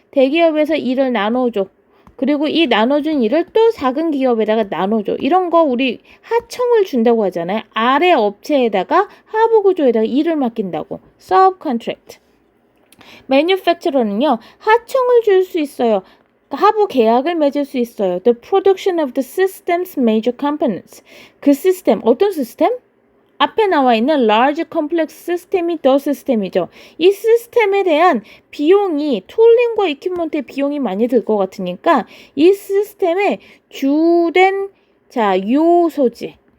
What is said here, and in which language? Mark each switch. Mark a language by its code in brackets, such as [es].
[ko] 대기업에서 일을 나눠줘. 그리고 이 나눠준 일을 또 작은 기업에다가 나눠줘. 이런 거 우리 하청을 준다고 하잖아요. 아래 업체에다가 하부 구조에다가 일을 맡긴다고. [en] subcontract. manufacturer는요. [ko] 하청을 줄 수 있어요. 하부 계약을 맺을 수 있어요. [en] The production of the system's major components. [ko] 그 시스템, 어떤 시스템? 앞에 나와 있는 [en] large complex system [ko] 이 the system이죠. 이 시스템에 대한 비용이 툴링과 이퀴먼트의 비용이 많이 들 것 같으니까 이 시스템의 주된 요소지.